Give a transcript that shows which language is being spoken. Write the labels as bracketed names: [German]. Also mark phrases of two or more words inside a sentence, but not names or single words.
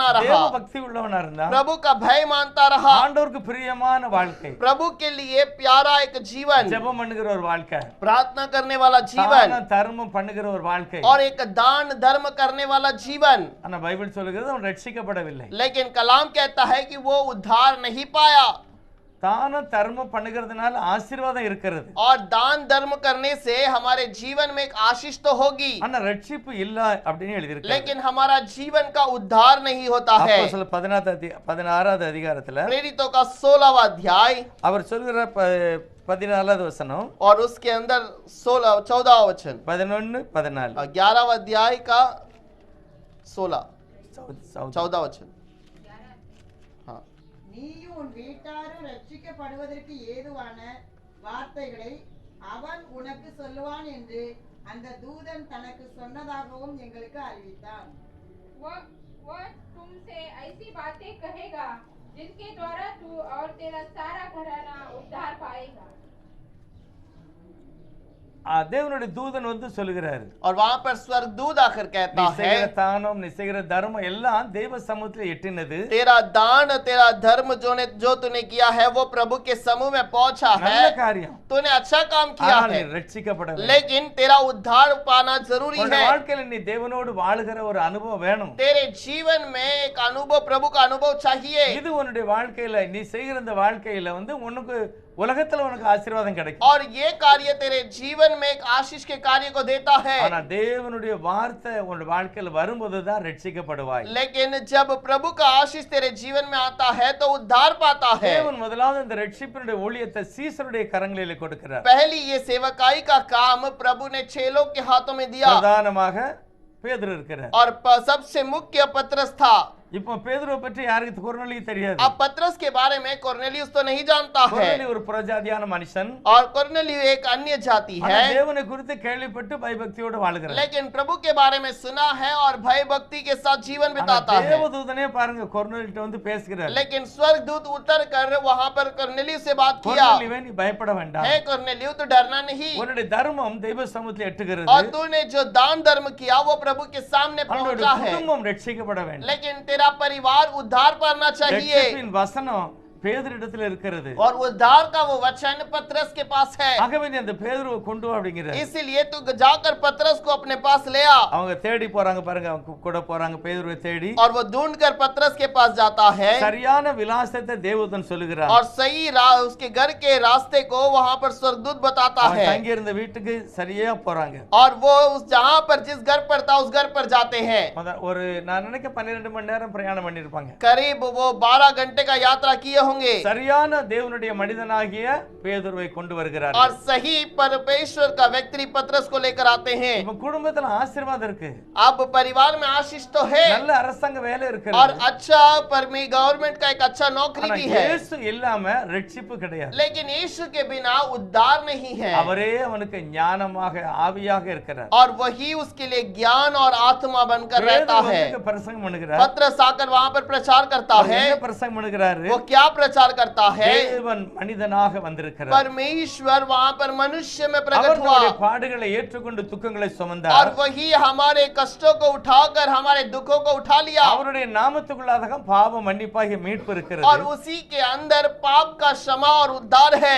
[Tamil] தேவ [Hindi] रहा, [Tamil] பக்தி உள்ளவனா இருந்தா [Hindi] प्रभु का भय मानता रहा, [Tamil] ஆண்டவருக்கு பிரியமான வாழ்க்கை, [Hindi] प्रभु के लिए प्यारा एक जीवन, [Tamil] ஜெபம் பண்ணுகிற ஒரு வாழ்க்கை, [Hindi] प्रार्थना करने वाला जीवन, [Tamil] தான தர்மம் பண்ணுகிற ஒரு வாழ்க்கை. [Hindi] और एक दान धर्म करने वाला जीवन। [Tamil] ஆனா பைபிள் சொல்லுகிறது அவன் ரட்சிக்கப்படவில்லை. [Hindi] लेकिन कलाम कहता है कि वो उद्धार नहीं पाया, [Tamil] தான தர்மம் பண்ணுகிறதுனால ஆசீர்வாதம் இருக்கிறது, [Hindi] और दान धर्म करने से हमारे जीवन में एक आशीष तो होगी, [Tamil] ஆனா ரட்சிப்பு இல்ல அப்படின்னு எழுதியிருக்கு. [Hindi] लेकिन हमारा जीवन का उद्धार नहीं होता है। [Tamil] அப்போஸ்தலர் 16வது அதிகாரத்துல [Hindi] प्रेरितों का 16वां अध्याय [Tamil] அவர் சொல்கிற 14வது வசனம், [Hindi] और उसके अंदर 14वां वचन, 11 14 11वां अध्याय का 16 சௌ- 14 वचन। हाँ, [Tamil] நீயும் உன் வீட்டாரும் ரட்சிக்கப்படுவதற்கு ஏதுவான வார்த்தைகளை அவன் உனக்கு சொல்லுவான் என்று அந்த தூதன் தனக்கு சொன்னதாகவும் எங்களுக்கு அறிவித்தான். [Hindi] वह तुमसे ऐसी बातें कहेगा जिनके द्वारा तू और तेरा सारा घराना उद्धार पाएगा। [Tamil] தேவனுடைய தூதன் வந்து சொல்லுகிறாரு, [Hindi] और वहां पर स्वर्गदूत आकर कहता है, [Tamil] நிசைகிற தானம் நிசைகிற தர்மம் எல்லாம் தேவ சமூகத்துல எட்டினது, [Hindi] तेरा दान तेरा धर्म जो तूने किया है वो प्रभु के समूह में पहुंचा [Tamil] நல்ல [Hindi] है, [Tamil] காரியம். [Hindi] तूने अच्छा काम किया [Tamil] ஆனால் [Hindi] है, [Tamil] நீ ரட்சிக்கப்படவில்லை. [Hindi] लेकिन तेरा उद्धार पाना जरूरी [Tamil] உன்னுடைய [Hindi] है। [Tamil] வாழ்க்கையில நீ தேவனோடு வாழுகிற ஒரு அனுபவம் வேணும். [Hindi] तेरे जीवन में एक अनुभव, प्रभु का अनुभव चाहिए। [Tamil] இது உன்னுடைய வாழ்க்கையில நீ செய்கிற இந்த வாழ்க்கையில வந்து உனக்கு உலகத்துல உனக்கு ஆசீர்வாதம் கிடைக்கும். [Hindi] और ये कार्य तेरे जीवन में एक आशीष के कार्य को देता है। [Tamil] ஆனா தேவனுடைய வார்த்தை உன்னுடைய வாழ்க்கையில வரும்போதுதான் ரட்சிக்கப்படுவாய். [Hindi] लेकिन जब प्रभु का आशीष तेरे जीवन में आता है तो उद्धार पाता है। [Tamil] தேவன் முதலாவது இந்த ரட்சிப்பினுடைய ஊழியத்தை சீசருடைய கரங்களிலே கொடுக்கிறார். [Hindi] पहली ये सेवकाई का काम प्रभु ने चेलों के हाथों में दिया [Tamil] பிரதானமாக பேதுரு இருக்கிறார். [Hindi] और सबसे मुख्य पतरस था। [Tamil] இப்போ பேதுருவை பற்றி யாருக்கு கொர்நேலியு தெரியாது. [Hindi] अब पतरस के बारे में कोर्नेलियुस तो नहीं जानता है [Tamil] கொர்நேலியு ஒரு புறஜாதியான மனுஷன். [Hindi] और कोर्नेलियु एक अन्य जाति [Tamil] ஆனா [Hindi] है, [Tamil] தேவனை குறித்து கேள்விப்பட்டு பயபக்தியோடு வாழ்கிறார். [Hindi] लेकिन प्रभु के बारे में सुना है और भय भक्ति के साथ जीवन [Tamil] ஆனா [Hindi] बिताता है। [Tamil] தேவதூதனே பாருங்க கொர்நேலியிட்ட வந்து பேசுகிறார். [Hindi] लेकिन स्वर्गदूत उतर कर वहां पर कोर्नेलियुस से बात किया, [Tamil] கொர்நேலியுவே நீ பயப்பட வேண்டாம். [Hindi] हे कोर्नेलियुस तो डरना नहीं, [Tamil] உன்னுடைய தர்மம் தெய்வ சமூகத்தில் எட்டுகிறது. [Hindi] और तूने जो दान धर्म किया वो प्रभु के सामने [Tamil] அவனுடைய [Hindi] पहुंचा है, [Tamil] குடும்பம் ரட்சிக்கப்பட வேண்டும். [Hindi] लेकिन तेरा परिवार उद्धार पाना चाहिए। [Tamil] ரட்சிப்பின் வசனம் பேதுருவிடத்தில் இருக்கிறது. [Hindi] और उद्धार का वो वचन पतरस के पास है, [Tamil] ஆகவே நீ அந்த பேதுருவை கொண்டு வா அப்படிங்கிறார். [Hindi] इसीलिए तू जाकर पतरस को अपने पास ले आ। [Tamil] அவங்க தேடி போறாங்க பாருங்க, அவங்க கூட போறாங்க பேதுருவை தேடி. [Hindi] और वो ढूंढकर पतरस के पास जाता है [Tamil] சரியான விலாசத்தை தேவதூதன் சொல்லுகிறார். [Hindi] और सही उसके घर के रास्ते को वहां पर स्वर्गदूत बताता [Tamil] அவன் [Hindi] है, [Tamil] தங்கி இருந்த வீட்டுக்கு சரியா போறாங்க. [Hindi] और वो उस जहां पर जिस घर पर था उस घर पर जाते हैं। [Tamil] ஒரு நான் நினைக்க 12 மணி நேரம் பிரயாணம் பண்ணிருப்பாங்க. [Hindi] करीब वो 12 घंटे का यात्रा किए होंगे [Tamil] சரியான தேவனுடைய மனிதனாகிய பேதுருவை கொண்டு வருகிறார். [Hindi] और सही परमेश्वर का व्यक्ति पतरस को लेकर आते हैं। [Tamil] நம்ம குடும்பத்துல ஆசீர்வாதம் இருக்கு. [Hindi] अब परिवार में आशीष तो है [Tamil] நல்ல அரசாங்க வேலை [Hindi] और [Tamil] இருக்கிறது. [Hindi] अच्छा गवर्नमेंट का एक अच्छा नौकरी [Tamil] ஆனா [Hindi] भी है, [Tamil] இயேசு இல்லாம ரட்சிப்பு கிடையாது. [Hindi] लेकिन यीशु के बिना उद्धार नहीं है। [Tamil] அவரே அவனுக்கு ஞானமாக ஆவியாக இருக்கிறார். [Hindi] और वही उसके लिए ज्ञान और आत्मा बनकर रहता [Tamil] பேதுரு [Hindi] है। [Tamil] வந்து பிரசங்கம் பண்ணுகிறார். [Hindi] पतरस आकर वहां पर प्रचार करता [Tamil] அவர் [Hindi] है। [Tamil] என்ன பிரசங்கம் பண்ணுகிறாரு? [Hindi] वो क्या प्रचार करता है? [Tamil] தேவன் மனிதனாக வந்திருக்கிறார். [Hindi] परमेश्वर वहां पर मनुष्य में [Tamil] அவர் [Hindi] प्रकट [Tamil] நம்முடைய [Hindi] हुआ [Tamil] பாடுகளை ஏற்றுக்கொண்டு துக்கங்களை [Hindi] और [Tamil] சுமந்தார். [Hindi] वही हमारे कष्टों को उठाकर हमारे दुखों को उठा लिया [Tamil] அவருடைய நாமத்துக்குள்ளாக பாவ மன்னிப்பாகிய மீட்பு [Hindi] और [Tamil] இருக்கிறது. [Hindi] उसी के अंदर पाप का क्षमा और उद्धार है